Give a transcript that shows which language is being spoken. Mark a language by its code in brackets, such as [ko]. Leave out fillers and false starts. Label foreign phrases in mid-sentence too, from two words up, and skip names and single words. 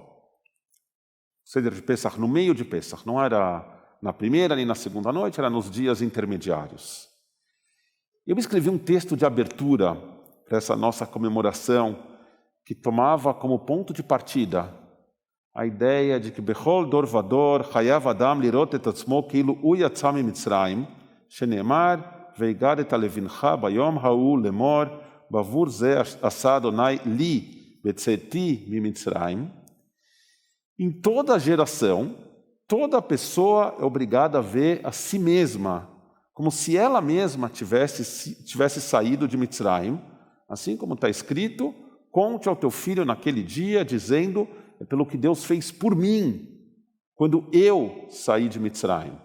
[pt] Seder de Pessach no meio de Pessach, não era na primeira nem na segunda noite, era nos dias intermediários. Eu escrevi um texto de abertura para essa nossa comemoração, que tomava como ponto de partida a ideia de que [he] בכל דור ודור חייב אדם לראות את עצמו כאילו הוא יצא ממצרים, שנאמר ויגד את הלבנך ביום ההוא לאמור בעבור זה עשה אדוני לי בצאתי ממצרים. [pt] Em toda geração, toda pessoa é obrigada a ver a si mesma como se ela mesma tivesse saído de Mitzrayim, assim como está escrito, conte ao teu filho naquele dia, dizendo, é pelo que Deus fez por mim, quando eu saí de Mitzrayim.